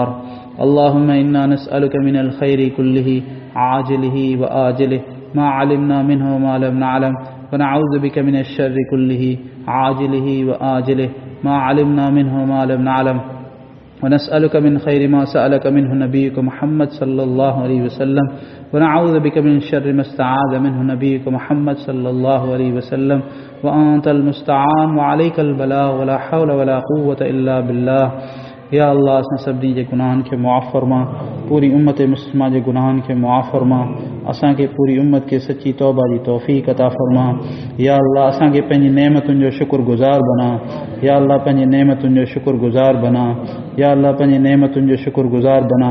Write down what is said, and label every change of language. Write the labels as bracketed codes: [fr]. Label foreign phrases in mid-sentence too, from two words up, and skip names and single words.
[ar] اللهم إنا نسألك من الخير كله عاجله وعاجله ما علمنا منه وما لم نعلم ونعوذ بك من الشر كله عاجله وعاجله ما علمنا منه وما لم نعلم ونسألك من خير ما سألك منه نبيك محمد صلى الله عليه وسلم ونعوذ بك من شر ما استعاذ منه نبيك محمد صلى الله عليه وسلم وأنت المستعان وعليك البلاغ ولا حول ولا قوة إلا بالله. [sd] या अल्लाह असां सभिनी जे गुनाहनि खे मुआफ़ फरमा, पूरी उम्मत मुस्लिमा जे गुनाहनि खे मुआफ़ फरमा, असांखे पूरी उम्मत खे सची तौबा जी तौफ़ीक़ अता फरमा। या अल्लाह असांखे पंहिंजी नेमतुनि जो शुक्रगुज़ार बना। या अल्लाह पंहिंजी नेमतुनि जो शुक्रगुज़ार बना। या अल्लाह पंहिंजी नेमतुनि जो शुक्रगुज़ार बना।